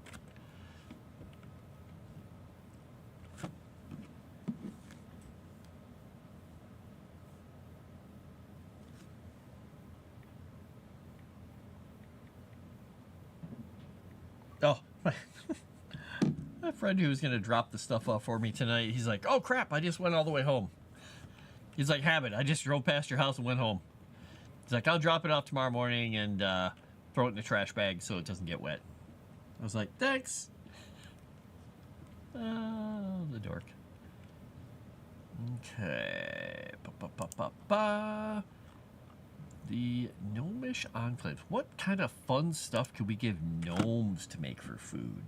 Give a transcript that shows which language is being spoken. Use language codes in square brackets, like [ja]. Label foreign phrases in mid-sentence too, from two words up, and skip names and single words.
[en] Oh, my friend who was going to drop the stuff off for me tonight, he's like, oh crap, I just went all the way home. He's like, Habit, I just drove past your house and went home. He's like, I'll drop it off tomorrow morning and throw it in the trash bag so it doesn't get wet. I was like, thanks. Oh, the dork. Okay. Ba-ba-ba-ba-ba. The Gnomish Enclave. What kind of fun stuff could we give gnomes to make for food?